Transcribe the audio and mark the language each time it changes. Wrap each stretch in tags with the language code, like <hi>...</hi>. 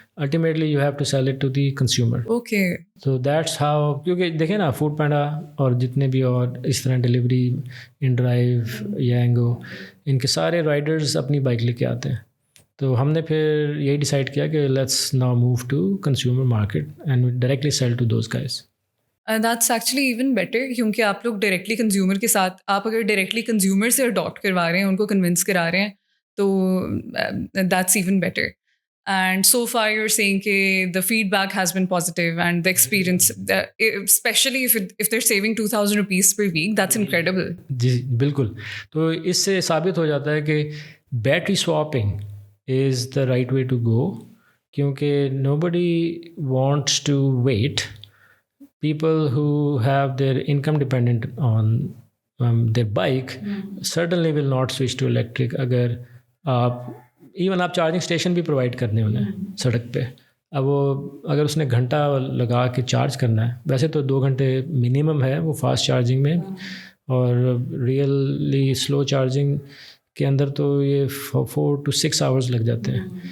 <en>Ultimately you have to sell it to the consumer. Okay. So that's how,</en> <ur>کیونکہ دیکھیں نا food panda اور جتنے بھی اور اس طرح ڈلیوری ان ڈرائیو یانگو ان کے سارے رائڈرز اپنی بائک لے کے آتے ہیں. تو ہم نے پھر یہی ڈیسائیڈ کیا کہ</ur> <en>Let's now move to consumer market and directly sell to those guys. That's actually even better,</en> <ur>کیونکہ آپ لوگ ڈائریکٹلی کنزیومر کے ساتھ, آپ اگر ڈائریکٹلی کنزیومر سے اڈاپٹ کروا رہے ہیں, ان کو کنونس کرا رہے ہیں, تو</ur> <en>That's even better. And so far you are seeing کہ the feedback has been positive and the experience, especially if they're saving 2,000 rupees per week, that's incredible.</en> <ur>جی بالکل. تو اس سے ثابت ہو جاتا ہے کہ</ur> <en>Battery swapping is the right way to go, کیونکہ nobody wants to wait. People who have their income dependent on their bike certainly will not switch to electric.</en> <ur>اگر آپ ایون آپ چارجنگ اسٹیشن بھی پرووائڈ کرنے انہیں سڑک پہ, اب وہ اگر اس نے گھنٹہ لگا کے چارج کرنا ہے, ویسے تو 2 گھنٹے منیمم ہے وہ فاسٹ چارجنگ میں, اور ریئلی سلو چارجنگ کے اندر تو یہ 4 to 6 hours لگ جاتے ہیں.</ur>